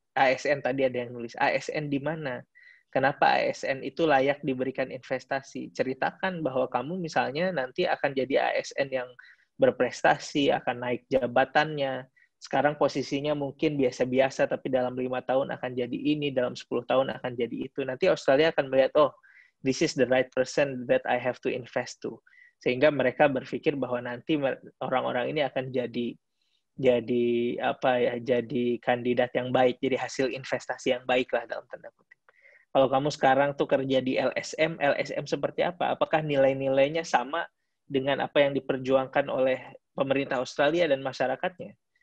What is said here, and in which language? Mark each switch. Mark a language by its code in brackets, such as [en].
[id] ASN tadi ada yang nulis. ASN di mana? Kenapa ASN itu layak diberikan investasi? Ceritakan bahwa kamu misalnya nanti akan jadi ASN yang berprestasi, akan naik jabatannya. Sekarang posisinya mungkin biasa-biasa, tapi dalam 5 tahun akan jadi ini, dalam 10 tahun akan jadi itu. Nanti Australia akan melihat, oh, [en] this is the right person that I have to invest to. [id] Sehingga mereka berpikir bahwa nanti orang-orang ini akan jadi kandidat yang baik, jadi hasil investasi yang baik lah dalam tanda kutip. Kalau kamu sekarang tuh kerja di LSM seperti apa? Apakah nilai-nilainya sama dengan apa yang diperjuangkan oleh pemerintah Australia dan masyarakatnya?